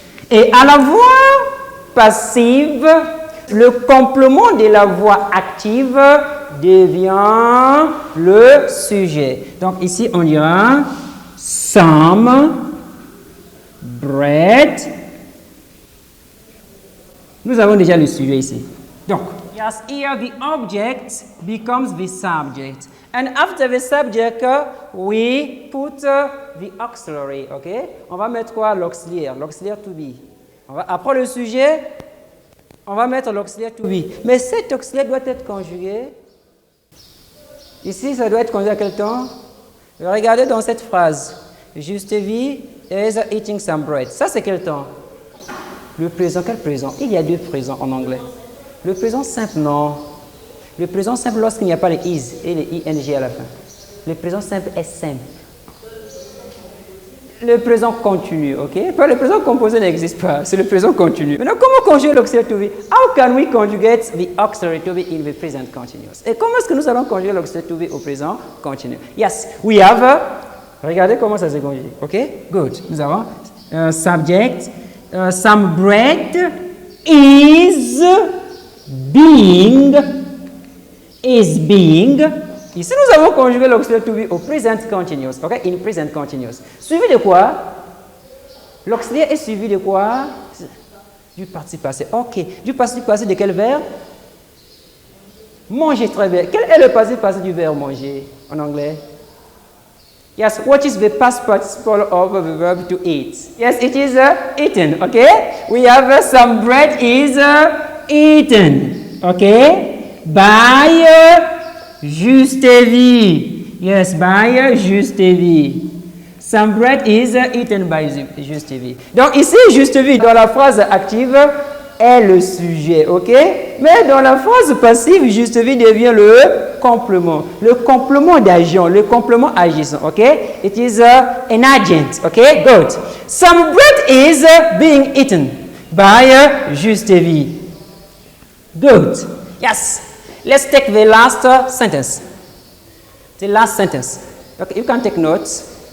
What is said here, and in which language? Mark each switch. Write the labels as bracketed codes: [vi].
[fr] Et à la voix passive, le complément de la voix active devient le sujet. Donc ici, on dira [en] some bread. [fr] Nous avons déjà le sujet ici. [en] Donc, yes, here the object becomes the subject. And after the subject, we put the auxiliary, ok? [fr] On va mettre quoi? L'auxiliaire to be. Après le sujet, on va mettre l'auxiliaire to be. Mais cet auxiliaire doit être conjugué. Ici, ça doit être conjugué à quel temps? Regardez dans cette phrase. [en] Justevi is eating some bread. [fr] Ça, c'est quel temps? Le présent, quel présent? Il y a deux présents en anglais. Le présent simple, non. Le présent simple lorsqu'il n'y a pas les is et les ing à la fin. Le présent simple est simple. Le présent continu, ok? Pas le présent composé n'existe pas, c'est le présent continu. Maintenant, comment conjuguer l'auxiliary to be? [en] How can we conjugate the auxiliary to be in the present continuous? [fr] Et comment est-ce que nous allons conjuguer l'auxiliary to be au présent continu? [en] Yes, we have. [fr] Regardez comment ça se conjugue, ok? Good. Nous avons [en] subject. Some bread is being. [fr] Ici, nous avons conjugué l'auxiliary to be au present continuous, ok? [en] In present continuous. [fr] Suivi de quoi? L'auxiliaire est suivi de quoi? Du participe passé. Ok. Du participe passé de quel verbe? Manger, très bien. Quel est le participe passé du verbe manger en anglais? [en] Yes, what is the past participle of the verb to eat? Yes, it is eaten, okay? We have some bread is eaten, okay? By Justevi. Yes, by Justevi. Some bread is eaten by Justevi. [fr] Donc ici, Justevi, dans la phrase active, est le sujet, ok? Mais dans la phrase passive, Justevi devient le complément d'agent, le complément agissant, ok? [en] It is an agent, ok? Good. Some bread is being eaten by Justevi. Good. Yes. Let's take the last sentence. The last sentence. Okay, you can take notes.